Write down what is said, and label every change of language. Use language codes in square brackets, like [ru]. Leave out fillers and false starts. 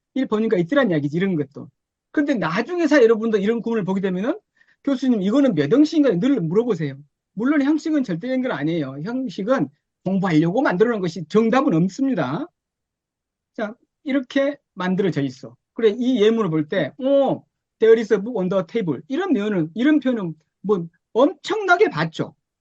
[ko] 이 보니까 있더란 이야기지 이런 것도. 근데 나중에서 여러분도 이런 구문을 보게 되면은 교수님 이거는 몇 형식인가 늘 물어보세요. 물론 형식은 절대적인 건 아니에요. 형식은 공부하려고 만들어 놓은 것이 정답은 없습니다. 자, 이렇게 만들어져 있어. 그래, 이 예문을 볼 때, [en] there is a book on the table. [ko] 이런 표현은 뭐 엄청나게 봤죠.